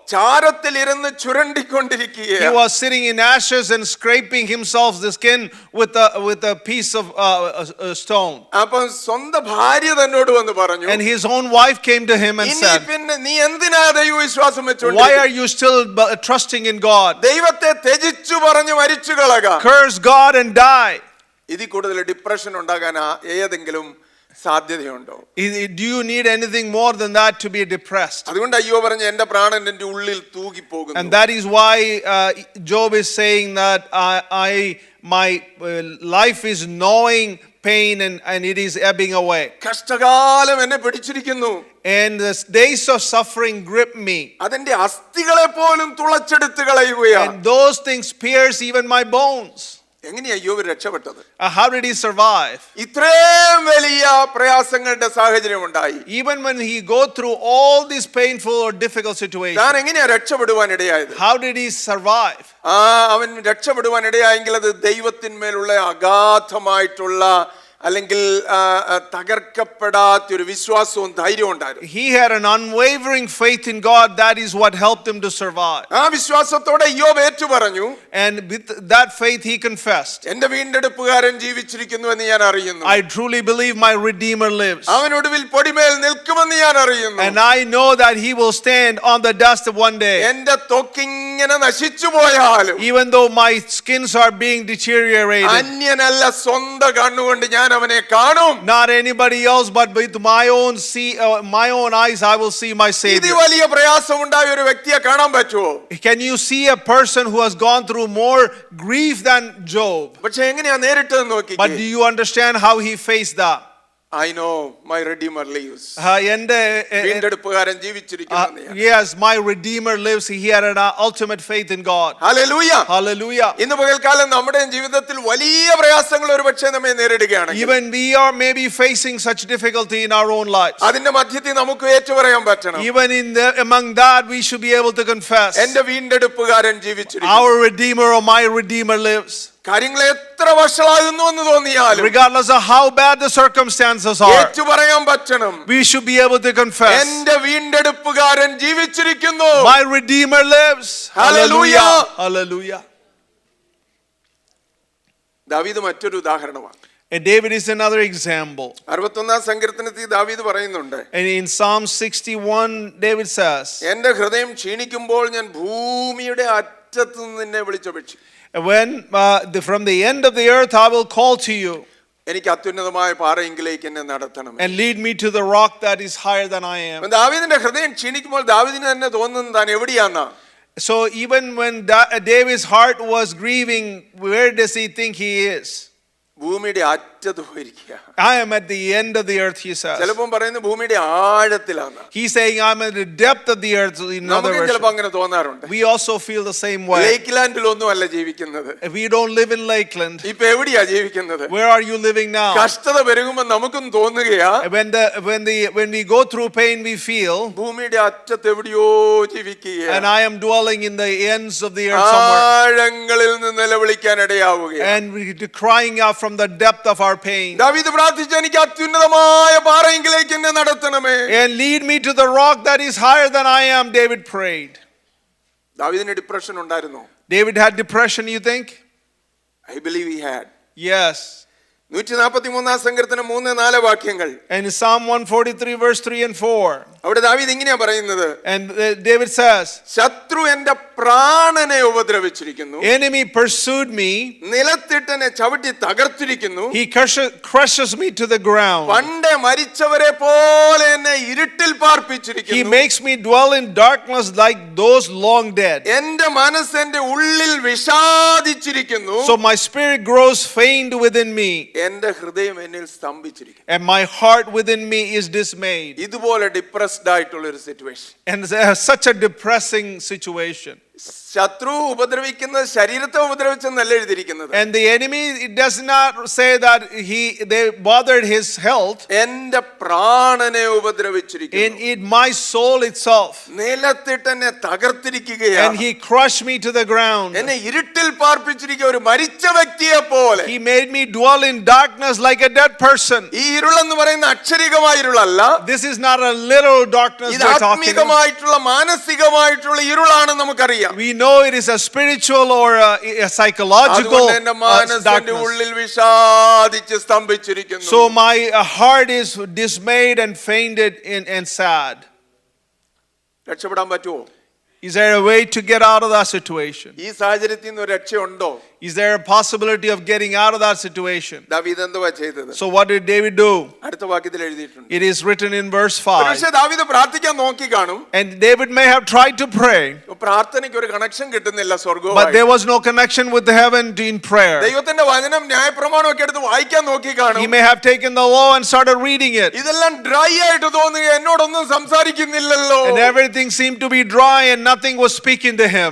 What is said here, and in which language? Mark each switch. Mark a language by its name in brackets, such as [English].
[Malayalam] ചാരത്തിൽ ഇരുന്ന് ചുരണ്ടിക്കൊണ്ടിരിക്കുകയാണ്. [English] He was sitting in ashes and scraping himself the skin with a piece of stone. [Malayalam] അപ്പോൾ സ്വന്തം ഭാര്യ തന്നോട് വന്ന് പറഞ്ഞു, [English] And his own wife came to him and said, [Malayalam] പിന്നെ നീ എന്തിനാ ദൈവവിശ്വാസം [English] why [Malayalam] വെച്ചുകൊണ്ടിരിക്കുന്നത്? [English] are you still trusting in God? [Malayalam] ദൈവത്തെ ത്യജിച്ചു പറഞ്ഞു മരിച്ചു കളക. [English] Curse God and die. [Malayalam] ഇതിൽ കൂടുതൽ ഡിപ്രഷൻ ഉണ്ടാകാൻ ഏതെങ്കിലും സാധ്യതയുണ്ടോ? [English] Do you need anything more than that to be depressed? [Malayalam] അതുകൊണ്ട് അയ്യോ പറഞ്ഞു, എന്റെ പ്രാണൻ എന്റെ ഉള്ളിൽ തൂകിപ്പോകുന്നു. [English] And that is why Job is saying that my life is gnawing pain and it is ebbing away. [Malayalam] കഷ്ടകാലം എന്നെ പിടിച്ചിരിക്കുന്നു. [English] And the days of suffering grip me. [Malayalam] അതിന്റെ അസ്ഥികളെ പോലും തുളച്ചെടുത്ത് കളയുകയാണ്. [English] And those things pierce even my bones. [Malayalam] എങ്ങനെയാ അയ്യോബ് രക്ഷപ്പെട്ടത്? [English] How did he survive? [Malayalam] ഇത്രയും വലിയ പ്രയാസങ്ങളുടെ സാഹചര്യം ഉണ്ടായി. [English] Even when he go through all these painful or difficult situations. [Malayalam] താൻ എങ്ങനെയാ രക്ഷപ്പെടുവാൻ ഇടയായത്? [English] How did he survive? [Malayalam] അവൻ രക്ഷപ്പെടുവാൻ ഇടയായെങ്കിൽ അത് ദൈവത്തിന്മേലുള്ള അഗാധമായിട്ടുള്ള അല്ലെങ്കിൽ തകർക്കപ്പെടാത്തൊരു വിശ്വാസവും ധൈര്യവും ഉണ്ടായിരുന്നു. [English] He had an unwavering faith in God. That is what helped him to survive. [Malayalam] ആ വിശ്വാസത്തോടെ ഇയ്യോബ് ഏറ്റു പറഞ്ഞു. [English] And with that faith he confessed, [Malayalam] എന്റെ വീണ്ടെടുപ്പുകാരൻ ജീവിച്ചിരിക്കുന്നു എന്ന് ഞാൻ അറിയുന്നു. [English] I truly believe my Redeemer lives. [Malayalam] അവൻ ഒടുവിൽ പൊടിമേൽ നിൽക്കുമെന്ന് ഞാൻ അറിയുന്നു. [English] And I know that he will stand on the dust of one day. [Malayalam] എന്റെ ത്വക്കിങ്ങനെ നശിച്ചു പോയാലും, [English] Even though my skins are being deteriorated, [Malayalam] അന്യനല്ല സ്വന്തം കണ്ണുകൊണ്ട് ഞാൻ അവനെ കാണും. [English] not anybody else, but with my own eyes I will see my [Malayalam] ഇത് [English] Savior. [Malayalam] വലിയ പ്രയാസമുണ്ടായ ഒരു വ്യക്തിയെ കാണാൻ പറ്റുമോ? [English] Can you see a person who has gone through more grief than Job? [Malayalam] പക്ഷെ എങ്ങനെയാ നേരിട്ട് നോക്കി? [English] But do you understand how he faced that? I know my Redeemer lives. [Malayalam] വീണ്ടെടുപ്പുകാരൻ ജീവിച്ചിരിക്കുന്നു. [English] Yes, my Redeemer lives. He had an ultimate faith in God. Hallelujah. Hallelujah. [Malayalam] ഇന്ന് പകൽക്കാലം നമ്മുടെ ജീവിതത്തിൽ വലിയ പ്രയാസങ്ങൾ ഒരുപക്ഷേ നമ്മെ നേരിടുകയാണ്. [English] Even we are maybe facing such difficulty in our own lives. [Malayalam] അതിന്റെ മധ്യത്തിൽ നമുക്ക് ഏറ്റുപറയാൻ പറ്റണം. [English] Even among that we should be able to confess, [Malayalam] എന്റെ വീണ്ടെടുപ്പുകാരൻ ജീവിച്ചിരിക്കുന്നു. [English] our Redeemer or my Redeemer lives. [Malayalam] കാര്യങ്ങൾ എത്ര വഷളാകുന്നു എന്ന് തോന്നിയാലും [English] regardless of how bad the circumstances are, [Malayalam] ഏറ്റു പറയാൻ പറ്റണം, [English] we should be able to confess, [Malayalam] എന്റെ വീണ്ടെടുപ്പുകാരൻ ജീവിച്ചിരിക്കുന്നു. [English] my Redeemer lives. Hallelujah. Hallelujah. [Malayalam] ദാവീദ് മറ്റൊരു ഉദാഹരണമാണ്. [English] And David is another example. [Malayalam] 61 സങ്കീർത്തനത്തിൽ ദാവീദ് പറയുന്നുണ്ട്, [English] And in Psalm 61, David says, [Malayalam] എന്റെ ഹൃദയം ക്ഷീണിക്കുമ്പോൾ ഞാൻ ഭൂമിയുടെ അറ്റത്ത് നിന്ന് നിന്നെ വിളിച്ചപേക്ഷിക്കും. [English] when from the end of the earth I will call to you, [Malayalam] എനിക്ക് അത്യുന്നതമായ പാറയെങ്കിലേക്ക് എന്നെ നടത്തണം. [English] and lead me to the rock that is higher than I am. [Malayalam] ദാവീദിന്റെ ഹൃദയം ക്ഷീണിക്കുമ്പോൾ ദാവീദിന് തന്നെ തോന്നുന്നത് താൻ എവിടെയാന്നാ. [English] So even when David's heart was grieving, where does he think he is? [Malayalam] ഭൂമിയുടെ അറ്റത്ത് പോയിരിക്കുക. [English] I am at the end of the earth, he says. [Malayalam] ചിലപ്പോൾ പറയുന്നത് ഭൂമിയുടെ ആഴത്തിലാണ്. [English] He's saying I'm at the depth of the earth. In other [Malayalam] നമുക്ക് ചിലപ്പോൾ [English] words, [Malayalam] അങ്ങനെ തോന്നാറുണ്ട്. [English] we also feel the same way. [Malayalam] ലേക്ക്ലാൻഡിലൊന്നും അല്ല ജീവിക്കുന്നത്. [English] We don't live in Lakeland. [Malayalam] ഇപ്പൊ എവിടെയാ ജീവിക്കുന്നത്? [English] Where are you living now? [Malayalam] കഷ്ടത പെരുകുമ്പോൾ നമുക്കും തോന്നുകയാ, [English] When we go through pain, we feel, [Malayalam] ഭൂമിയുടെ അറ്റത്ത് എവിടെയോ ജീവിക്കുക, [English] and I am dwelling in the ends of the earth somewhere, [Malayalam] ആഴങ്ങളിൽ നിന്ന് നിലവിളിക്കാൻ ഇടയാവുകയാണ്. [English] and we're crying out from the depth of our pain. [Malayalam] ദാവീദ് പ്രാർത്ഥിച്ചു, എനിക്ക് അത്യുന്നതമായ പാറയെങ്കിലേക്ക് എന്നെ നടത്തണമേ. [English] And lead me to the rock that is higher than I am, David prayed. [Malayalam] ദാവീദിന് depression ഉണ്ടായിരുന്നോ? [English] David had depression, you think? I believe he had. Yes. [Malayalam] 143 സങ്കീർത്തനം 3-4 വാക്യങ്ങൾ. [English] And in Psalm 143 verse 3 and 4. [Malayalam] അവിടെ ദാവീദ് ഇങ്ങനെയാ പറയുന്നത്, [English] And David says, [Malayalam] ശത്രു എന്റെ പ്രാണനെ ഉപദ്രവിച്ചിരിക്കുന്നു, [English] enemy pursued me, [Malayalam] നിലത്തിട്ട് എന്നെ ചവിട്ടി തകർത്തിരിക്കുന്നു, [English] he crushes me to the ground. [Malayalam] പണ്ട് മരിച്ചവരെ പോലെ എന്നെ ഇരുട്ടിൽ [English] He [Malayalam] പാർപ്പിച്ചിരിക്കുന്നു, [English] makes me dwell in darkness like those long dead. [Malayalam] എന്റെ മനസ്സ് എന്റെ ഉള്ളിൽ വിഷാദിച്ചിരിക്കുന്നു, [English] So my spirit grows faint within me, [Malayalam] എന്റെ ഹൃദയം എന്നിൽ സ്തംഭിച്ചിരിക്കുന്നു. [English] and my heart within me is dismayed. [Malayalam] ഇതുപോലെ ഡിപ്രസ്ഡ് ആയിട്ടുള്ള ഒരു situation. [English] And such a depressing situation. [Malayalam] ശത്രു ഉപദ്രവിക്കുന്നത് ശരീരത്തെ ഉപദ്രവിച്ചെന്നല്ല എഴുതിയിരിക്കുന്നത്. [English] And the enemy, it does not say that they bothered his health. [Malayalam] എന്റെ പ്രാണനെ ഉപദ്രവിച്ചിരിക്കുന്നു, [English] In my soul itself. [Malayalam] നിലത്തിട്ട് എന്നെ തകർത്തിരിക്കുകയാണ്, [English] And he crushed me to the ground. [Malayalam] എന്നെ ഇരുട്ടിൽ പാർപ്പിച്ചിരിക്കുക, ഒരു മരിച്ച വ്യക്തിയെ പോലെ. [English] He made me dwell in darkness like a dead person. [Malayalam] ഈ ഇരുളെന്ന് പറയുന്ന അക്ഷരികമായ ഇരുളല്ല, [English] This is not a little darkness [Malayalam] ഇത് [English] we're talking about. [Malayalam] ആത്മീകമായിട്ടുള്ള മാനസികമായിട്ടുള്ള ഇരുളാണ് നമുക്കറിയാം. [English] We know it is a spiritual or a psychological [Malayalam] അതുകൊണ്ട് എന്റെ മനസ്സ് എന്റെ [English] darkness. [Malayalam] ഉള്ളിൽ വിഷാദിച്ച് സ്തംഭിച്ചിരിക്കുന്നു. [English] So my heart is dismayed and fainted and sad. [Malayalam] രക്ഷപ്പെടാൻ പറ്റുമോ? [English] Is there a way to get out of that situation? [Malayalam] ഈ സാഹചര്യത്തിൽ നിന്ന് ഒരു രക്ഷയുണ്ടോ? [English] Is there a possibility of getting out of that situation? [Malayalam] ദാവീദ് എന്തുവാ ചെയ്തത്? [English] So what did David do? [Malayalam] അടുത്ത വാക്യത്തിൽ എഴുതിയിട്ടുണ്ട്. [English] It is written in verse 5. [Malayalam] പക്ഷേ ദാവീദ് പ്രാർത്ഥിക്കാൻ നോക്കി കാണും. [English] And David may have tried to pray, [Malayalam] പ്രാർത്ഥനയ്ക്ക് ഒരു കണക്ഷൻ കിട്ടുന്നില്ല [English] but [Malayalam] സ്വർഗ്ഗവുമായി. [English] there was no connection with the heaven in prayer. [Malayalam] ദൈവത്തിന്റെ വചനം ന്യായപ്രമാണം ഒക്കെ എടുത്ത് വായിക്കാൻ നോക്കി [English] He [Malayalam] കാണും. [English] may have taken the law and started reading it. [Malayalam] ഇതെല്ലാം ഡ്രൈ ആയിട്ട് തോന്നുക, എന്നോടൊന്നും സംസാരിക്കുന്നില്ലല്ലോ. [English] And everything seemed to be dry and nothing was speaking to him.